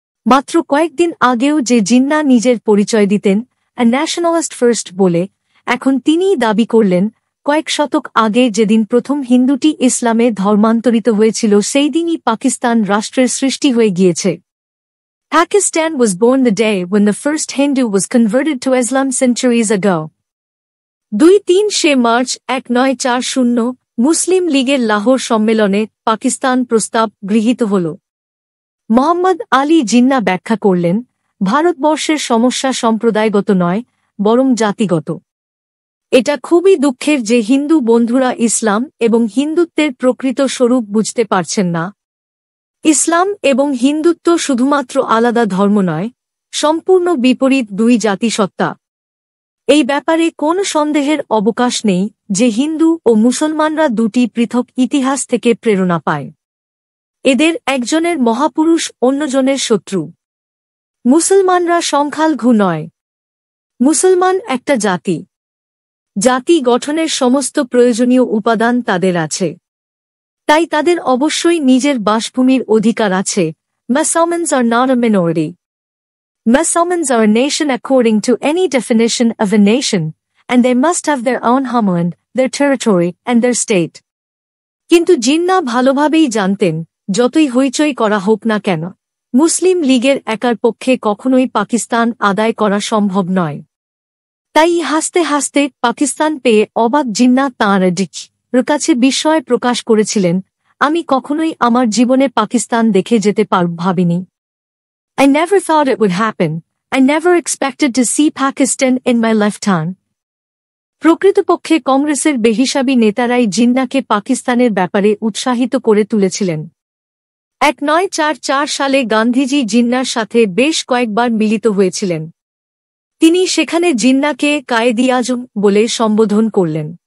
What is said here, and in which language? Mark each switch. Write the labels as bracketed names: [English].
[Bangla] মাত্র কয়েকদিন আগেও যে জিন্নাহ নিজের পরিচয় দিতেন ন্যাশনালিস্ট ফার্স্ট বলে, এখন তিনিই দাবি করলেন কয়েক শতক আগে যেদিন প্রথম হিন্দুটি ইসলামে ধর্মান্তরিত হয়েছিল সেই দিনই পাকিস্তান রাষ্ট্রের সৃষ্টি হয়ে গিয়েছে। [English] Pakistan was born the day when the first Hindu was converted to Islam centuries ago. [Bangla] ২-৩ March ১৯৪০ মুসলিম লীগের লাহোর সম্মেলনে পাকিস্তান প্রস্তাব গৃহীত হল। মোহাম্মদ আলী জিন্নাহ ব্যাখ্যা করলেন, ভারতবর্ষের সমস্যা সম্প্রদায়গত নয়, বরং জাতিগত। এটা খুবই দুঃখের যে হিন্দু বন্ধুরা ইসলাম এবং হিন্দুত্বের প্রকৃত স্বরূপ বুঝতে পারছেন না। ইসলাম এবং হিন্দুত্ব শুধুমাত্র আলাদা ধর্ম নয়, সম্পূর্ণ বিপরীত দুই জাতিসত্তা। এই ব্যাপারে কোনো সন্দেহের অবকাশ নেই যে হিন্দু ও মুসলমানরা দুটি পৃথক ইতিহাস থেকে প্রেরণা পায়। এদের একজনের মহাপুরুষ অন্যজনের শত্রু। মুসলমানরা সংখ্যালঘু নয়। মুসলমান একটা জাতি। জাতি গঠনের সমস্ত প্রয়োজনীয় উপাদান তাদের আছে। তাই তাদের অবশ্যই নিজের বাসভূমির অধিকার আছে। [English] Muslims are not a minority. Muslims are a nation according to any definition of a nation, and they must have their own homeland, their territory, and their state. [Bangla] কিন্তু জিন্নাহ ভালোভাবেই জানতেন, যতই হইচই করা হোক না কেন, মুসলিম লীগের একার পক্ষে কখনোই পাকিস্তান আদায় করা সম্ভব নয়। তাই হাসতে হাসতে পাকিস্তান পেয়ে অবাক জিন্নাহ তাঁর কাছে বিস্ময় প্রকাশ করেছিলেন, আমি কখনোই আমার জীবনে পাকিস্তান দেখে যেতে পারব ভাবিনি। [English] I never thought it would happen. I never expected to see Pakistan in my lifetime. [Bangla] প্রকৃতপক্ষে কংগ্রেসের বেহিসাবি নেতারাই জিন্নাহকে পাকিস্তানের ব্যাপারে উৎসাহিত করে তুলেছিলেন। ১৯৪৪ সালে গান্ধীজি জিন্নাহর সাথে বেশ কয়েকবার মিলিত হয়েছিলেন। তিনি সেখানে জিন্নাহকে কায়েদ-ই-আজম বলে সম্বোধন করলেন।